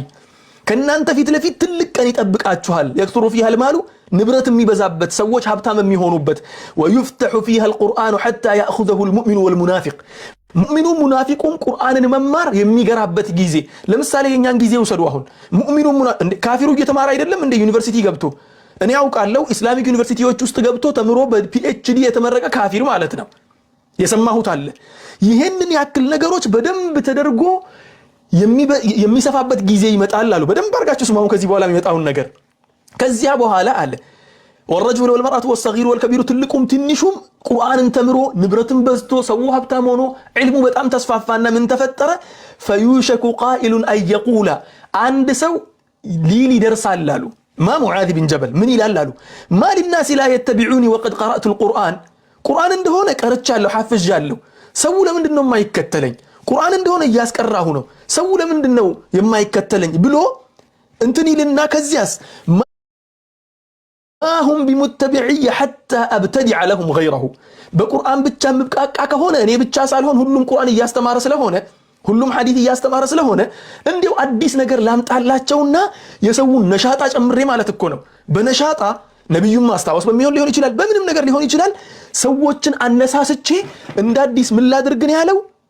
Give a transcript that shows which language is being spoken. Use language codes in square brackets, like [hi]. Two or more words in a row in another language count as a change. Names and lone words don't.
[am] ከናንተ ፊት ለፊት ትልቅ ቀን ይጠብቃችኋል። [ar] يكثر فيها المال [am] ንብረት የሚበዛበት ሰዎች ሀብታም የሚሆኑበት [ar] ويفتح فيها القرآن حتى يأخذه المؤمن والمنافق [am] ሙእሚኑ ሙናፊቁም ቁርአንን መማር የሚገራበት ጊዜ። ለምሳሌ የኛን ጊዜ ውሰዱ። አሁን ሙእሚኑ ካፊሩ እየተማረ አይደለም እንደ ዩኒቨርሲቲ ገብቶ እኔ ያውቃለሁ [en] Islamic universities [am] ውስጥ ገብቶ ተምሮ በፒኤችዲ የተመረቀ ካፊር ማለት ነው። የሰማሁት አለ። ይሄንን ያክል ነገሮች በደንብ ተደርጎ የሚሰፋበት ጊዜ ይመጣል አሉ። በደንብ አርጋችሁ ስሙ ከዚህ በኋላ የሚመጣውን ነገር። ከዚያ በኋላ አለ [ar] والرجل والمرأة والصغير والكبير [am] ትልቁም ትንሹም ቁርአንን ተምሮ ንብረትን በዝቶ ሰው ሀብታም ሆኖ ዒልሙ በጣም ተስፋፋና ምን ተፈጠረ? [ar] فيوشك قائل أن يقول [am] አንድ ሰው ሊል ይደርሳል አሉ። ማ ሙዓዝ ብን ጀበል ምን ይላል አሉ? [ar] ما للناس لا يتبعوني وقد قرأت القرآن [am] ቁርአን እንደሆነ ቀርቻለሁ ሐፍዣለሁ፣ ሰው ለምንድን ነው የማይከተለኝ? ቁርአን እንደሆነ እያስቀራሁ ነው፣ ሰው ለምንድን ነው የማይከተለኝ ብሎ እንትን ይልና ከዚያስ [ar] ما هم بمتبعي حتى أبتدع لهم غيره [am] በቁርአን ብቻ ምብቃቃ ከሆነ እኔ ብቻ ሳልሆን ሁሉም ቁርአን እያስተማረ ስለሆነ ሁሉም ሐዲስ እያስተማረ ስለሆነ እንዲው አዲስ ነገር ላምጣላቸውና የሰውን ነሻጣ ጨምሬ ማለት እኮ ነው። በነሻጣ ነብዩን ማስታወስ በሚሆን ሊሆን ይችላል፣ በምንም ነገር ሊሆን ይችላል። ሰዎችን አነሳስቼ እንደ አዲስ ምን ላድርግ ነው ያለው?